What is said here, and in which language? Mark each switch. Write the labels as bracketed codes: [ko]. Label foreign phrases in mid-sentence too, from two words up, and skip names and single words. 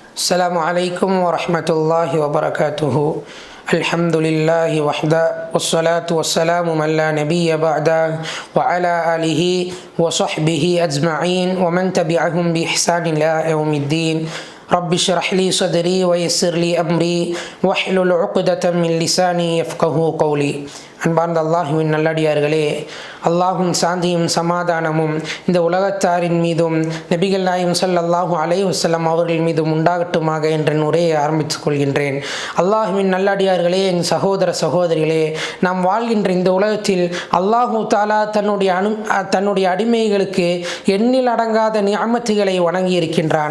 [ar] السلام عليكم ورحمة الله وبركاته. الحمد لله وحده والصلاة والسلام من لا نبي بعده وعلى آله وصحبه أجمعين ومن تبعهم بإحسان إلى يوم الدين. رب اشرح لي صدري ويسر لي أمري واحلل عقدة من لساني يفقه قولي. [ta] அன்பார்ந்த அல்லாஹுவின் நல்லடியார்களே, அல்லாஹும் சாந்தியும் சமாதானமும் இந்த உலகத்தாரின் மீதும் நபிகள் நாயகம் [ar] صلى الله عليه وسلم [ta] அவர்கள் மீதும் உண்டாகட்டுமாக என்ற உரையை ஆரம்பித்துக் கொள்கின்றேன். அல்லாஹுவின் நல்லடியார்களே, என் சகோதர சகோதரிகளே, நாம் வாழ்கின்ற இந்த உலகத்தில் [ar] الله تعالى [ta] தன்னுடைய அடிமைகளுக்கு எண்ணில் அடங்காத நிஅமத்துகளை வழங்கி இருக்கின்றான்.